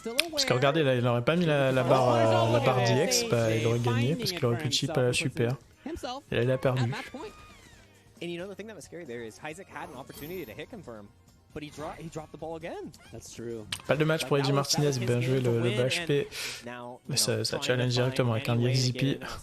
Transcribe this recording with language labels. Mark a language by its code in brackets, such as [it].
[fr] Parce que regardez, là, il aurait pas mis la barre DX, bah, il aurait gagné parce qu'il aurait pu chip à la super. Et là, il a perdu. [en] And you know the thing that was scary there is Isaac had an opportunity to hit confirm, but he dropped the ball again. That's true. [fr] Pas de match pour AJ Martinez, bien joué le BHP. Mais ça challenge directement avec un EXP.